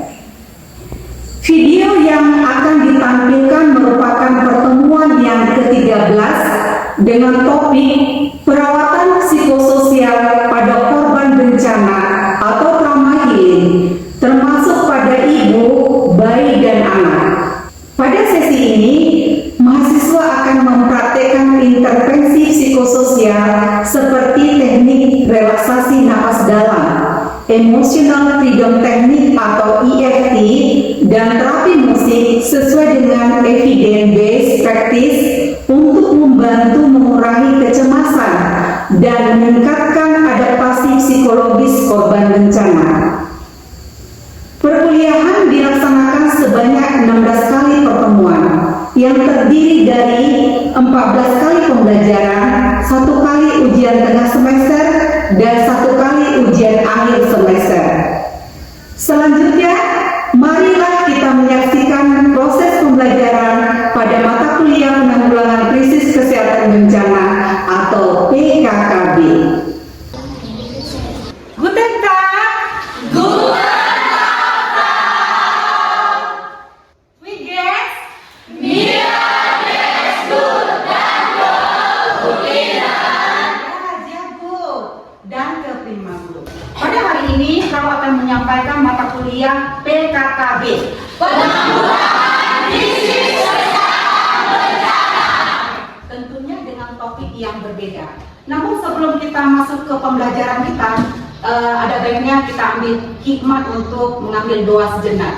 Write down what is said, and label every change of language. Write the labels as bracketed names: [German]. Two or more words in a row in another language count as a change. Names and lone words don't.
[Indonesian] Video yang akan ditampilkan merupakan pertemuan yang ke-13 dengan topik perawatan psikososial pada korban bencana atau [English] trauma healing, [Indonesian] termasuk pada ibu, bayi, dan anak. Pada sesi ini, mahasiswa akan mempraktekkan intervensi psikososial seperti teknik relaksasi napas dalam, [English] emotional freedom technique [Indonesian] atau EFT, dan terapi musik sesuai dengan [English] evidence-based practice [Indonesian] untuk membantu mengurangi kecemasan dan meningkatkan adaptasi psikologis korban bencana. Perkuliahan dilaksanakan sebanyak 16 kali pertemuan yang terdiri dari 14 kali pembelajaran, 1 kali ujian tengah semester, dan 1 kali ujian akhir semester. Selanjutnya, marilah kita menyaksikan proses pembelajaran pada mata kuliah penanggulangan krisis kesehatan bencana atau PKKB. [German] Guten Tag. Guten Wie geht's? Mir geht's gut, danke. [Indonesian] Ya, jago. [German] Danke, prima gut. [Indonesian] Pada hari ini, Frau akan menyampaikan mata kuliah PKKB. Penanggulangan krisis kesehatan bencana. Tentunya dengan topik yang berbeda. Namun sebelum kita masuk ke pembelajaran kita, ada baiknya kita ambil hikmat untuk mengambil doa sejenak.